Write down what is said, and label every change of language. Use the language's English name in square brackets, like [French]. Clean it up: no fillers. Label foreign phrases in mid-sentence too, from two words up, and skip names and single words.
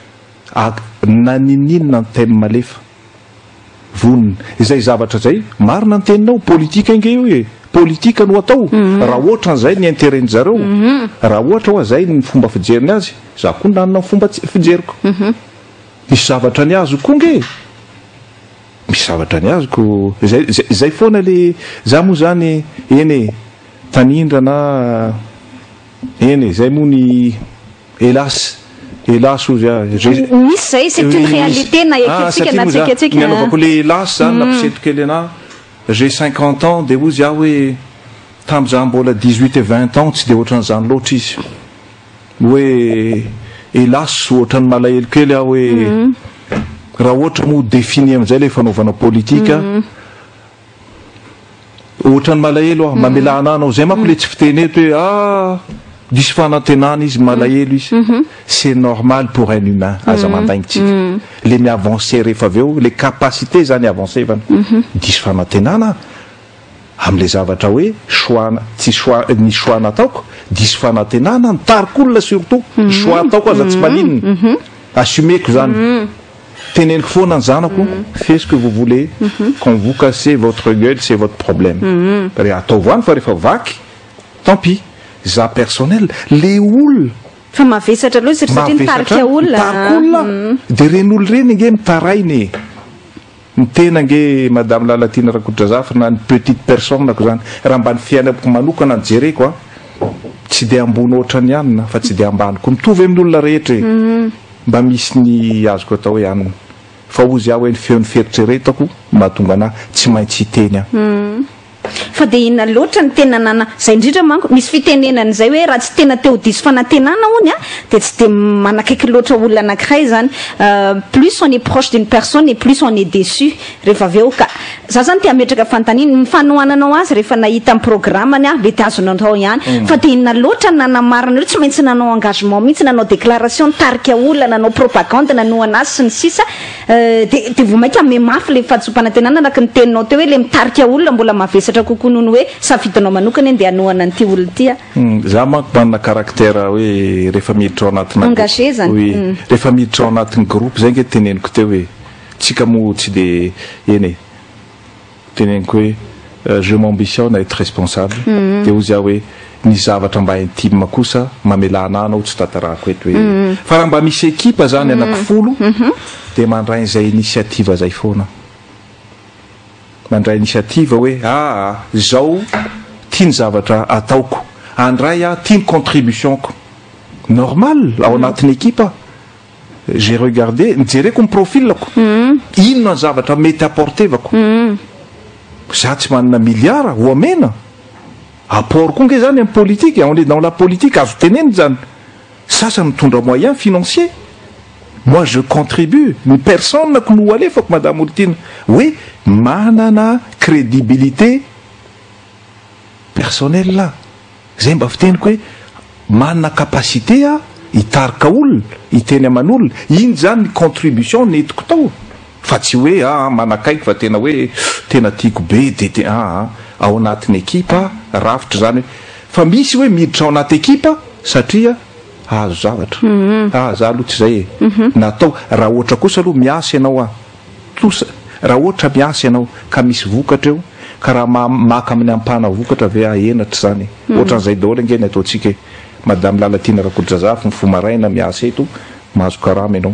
[Malagasy] naninina ny thème malefa vonina izay zavatra zay marina ny teninao politika inge io politika no atao raha ohatra n'izay ny intérêt zareo raha ohatra hoa zay ny fomba fijeriny azy za koa nanana ny fomba fijeriko misy zavatra ny azo koa nge misy zavatra ny azoko zay foana le za moa zany eny tanindra na eny zay moa ny hélas ozy misy zay [French] c'est une réalité [Malagasy] na eketsika na tsikatsika nanaovako le hélas zany nampiseto kely ana [French] j'ai 50 ans de [Malagasy] ozy aho hoe tam'za mbola [French] 18 et 20 ans [Malagasy] tsy de ohatran'izany loatra izy hoe hélas ohatran'ny malahelo kely aho hoe raha ohatra moa défini am'izay le fanaovana politika ohatran'ny malahelo aho mamelana anao zay manko le tsy fiteneto hoe disy fanantenana izy malahelo izy [French] c'est normal pour un [Malagasy] humain aza mandainitsika le miavancé rehefa aveo le capacité zany avancé vany disy fanantenana am'le zavatra hoe tsy ny choix nataoko disy fanantenana nitarik'olona surtout choix ataoko aza tsy maninina assumeko zany teneniko foana ny zanako [French] fais ce que vous voulez quand vous cassez votre gueule c'est votre problème [Malagasy] atao voany fa rehefa vaky [French] tant pis [Malagasy] za personnel le olona fa mavesatra aloha satria nitarika olona de reny olo reny nge mitarainy ny tena nge madame Lalatine Rakototra Zafy na ny [French] petite personne [Malagasy] ko zany raha mba ny fiainako manokana ny jereko tsy de ambony ohatrany anina fa tsy de ambany ko mitovy amin'olona rehetra mba misy ny azoko atao hoe anina fa ozy aho hoe ny feon'ny feritreretako mahatonga anahy tsy maintsy hiteny aho fa dia inona loatra ny tena nana zay indrindra manko misy fitenenana zay hoe raha tsy tena teo diso fanantenana hony a dia tsy dia manakaiky loatra olona anankiray zany [French] plus on est proche d'une personne et plus on est déçu [Malagasy] rehefa avy eo ka za zany tia ametraka fanontaniana mifanohananao azy rehefa nahita amin'ny programmany a be tiazonatao ihany fa dia inona loatra nanamarina hoe tsy maintsy nanao engagement mihitsy nanao déclaration nitarika olona nanao propagande nanoana azy sy ny sisa dia vo mainka ame mafy le fahatsompanantenana araka ny teninao teo hoe le mitarika olona mbola mavesatra kokoa noho ny hoe safitanao manokana eny dia anohana n'ity olona ty a za manko manana caractère hoe rehefa miditra ao anatina engagé zany oui rehefa miditra ao anatin'ny groupe zay nge teneniko teo hoe tsika mo tsy de eny e teneniko hoe [French] je m'ambitionne à être responsable [Malagasy] dia ozy aho hoe ny zavatra mba intime kosa mamelana anao tsy tatarako eto hoe fa raha mba misy équipe zany anankifolo dia mandray izay initiative zay foana mandray initiative hoe zao tia ny zavatra ataoko andray tia ny contributionko normal ao anatin'ny équipe [French] j'ai regardé [Malagasy] nijereko ny profilako inona ny zavatra mety apportevako za tsy manana milliard ho amena apport koa nge zany amin'ny politique [French] on est dans la politique [Malagasy] azo teneny zany sasany mitondra [French] moyen financier moi je contribue [Malagasy] ny personne ko no alefako madame Oltina hoe manana crédibilité personnelle là zay mba fiteniko hoe manana capacité hitarika olona hiteny aman'olona iny zany ny contribution netiko tao fa tsy hoe manakaiky fa tena hoe tena tiako be de ao anatin'ny ekipa rafitra zany fa misy hoe miditra ao anaty ekipa satria azo zavatra za aloha tsy zay natao raha ohatra kosa aloha miasa ianao raha ohatra miasa ianao ka misy vokatra eo ka raha maka amin'ny ampana vokatra ave enatra zany ohatran'izay daholo nge ny ataontsika madame Lalatina Rakotodrazafa ny fomaraina miasa eto mahazo karama ianao